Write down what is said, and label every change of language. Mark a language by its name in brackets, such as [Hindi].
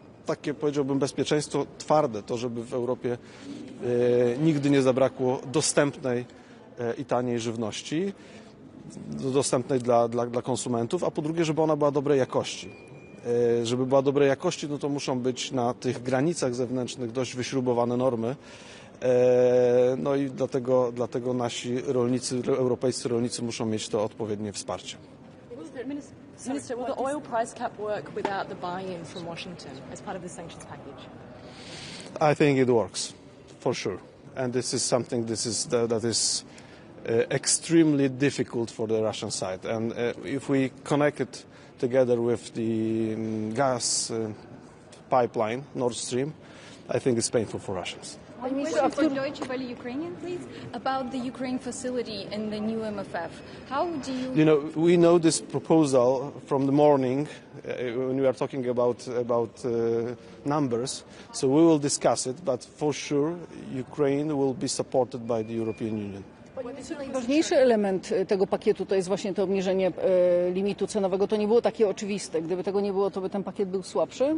[Polish] takie, powiedziałbym, bezpieczeństwo twarde, to żeby w Europie nigdy nie zabrakło dostępnej i taniej żywności, dostępnej dla konsumentów, a po drugie, żeby ona była dobrej jakości. Żeby była dobrej jakości, no to muszą być na tych granicach zewnętrznych dość wyśrubowane normy. No i dlatego nasi rolnicy, europejscy rolnicy muszą mieć to odpowiednie wsparcie. [English] Minister, will the oil price cap work without the buy-in from Washington as part of the sanctions package? I think it works, for sure. And this is something that is extremely difficult for the Russian side. And if we connect it together with the gas pipeline, Nord Stream, I think it's painful for Russians. One question for Deutsche Welle Ukrainian, please, about the Ukraine facility in the new MFF. How do you... You know, we know this proposal from the morning when we are talking about numbers, so we will discuss it, but for sure Ukraine will be supported by the European Union. [Polish] Najważniejszy element tego pakietu to jest właśnie to obniżenie limitu cenowego. To nie było takie oczywiste. Gdyby tego nie było, to by ten pakiet był słabszy?